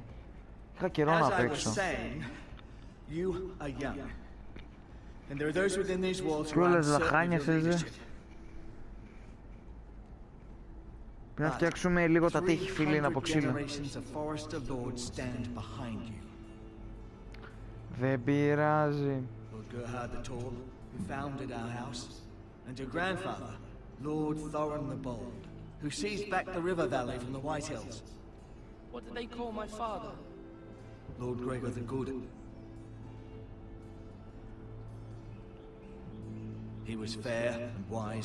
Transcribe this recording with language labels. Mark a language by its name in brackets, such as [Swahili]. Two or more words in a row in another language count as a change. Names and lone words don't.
[Greek] Είχα καιρό να παίξω. Και όλες λαχάνιες έτσι. Πρέπει να φτιάξουμε λίγο τα τείχη, φίλοι, από ξύλο. Δεν πειράζει. [English] And your grandfather, Lord Thorin the Bold, who seized back the river valley from the White Hills. What did they call my father? Lord Gregor the Good. He was fair and wise.